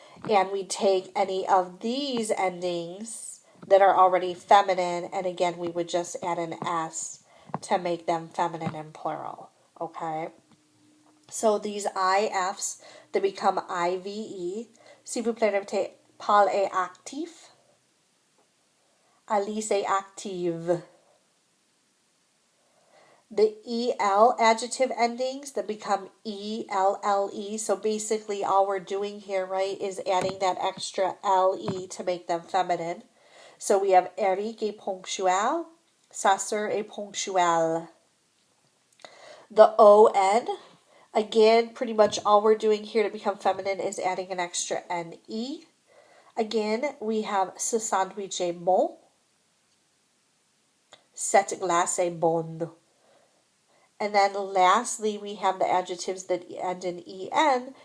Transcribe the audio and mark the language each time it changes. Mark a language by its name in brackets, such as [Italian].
[English] And we take any of these endings that are already feminine, and again, we would just add an S to make them feminine and plural. Okay? So these IFs, they become IVE. [French] Si vous plaît, répétez, Paul est actif. Alice est active. [English] The EL adjective endings that become ELLE. So basically all we're doing here, right, is adding that extra LE to make them feminine. So we have [French] Eric est ponctuel. Sa sœur est ponctuelle. [English] The ON, again, pretty much all we're doing here to become feminine is adding an extra NE. Again, we have [French] ce sandwich est bon. Cette glace est bonne. [English] And then lastly, we have the adjectives that end in EN.